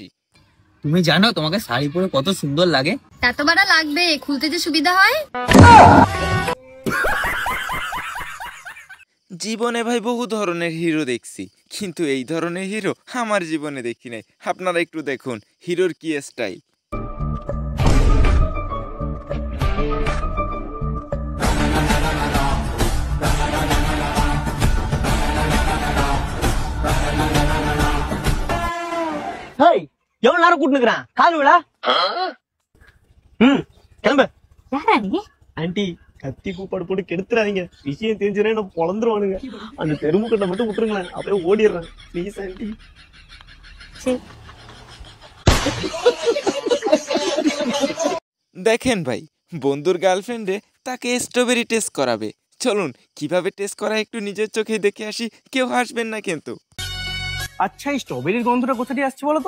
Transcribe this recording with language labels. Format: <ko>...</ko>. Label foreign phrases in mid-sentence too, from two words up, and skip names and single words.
<bn>তুমি জানো তোমাকে শাড়ি পরে কত সুন্দর লাগে? এত বড় লাগবে, খুলতে যে সুবিধা হয়। জীবনে ভাই বহু ধরনের হিরো দেখছি, কিন্তু এই ধরনের হিরো আমার জীবনে দেখি নাই। আপনারা একটু দেখুন হিরোর কি স্টাইল।</bn> <ta>ஹேய், எவ்வளவு நேரம் கூட்டு நிக்கறான்? கால் விடா. கிளம்பு. யாரா நீ? ஆண்டி, கத்தி கூப்பாடு போட்டு கெடுத்துறாதீங்க. விஷயம் தெரிஞ்சனே நான் பொளந்துருவானுங்க. அந்த தெருமுக்கட்ட மட்டும் விட்டுருங்களேன், அப்படியே ஓடிடுறேன்.</ta> <en>please aunty.</en> <bn>দেখেন ভাই, বন্ধুর গার্লফ্রেন্ডে তাকে স্ট্রবেরি টেস্ট করাবে। চলুন কিভাবে টেস্ট করা একটু নিজের চোখে দেখে আসি। কেউ হাসবেন না কিন্তু। আচ্ছা, এই স্ট্রবেরির গন্ধটা কোথা দিয়ে আসছে বলো তো?</bn>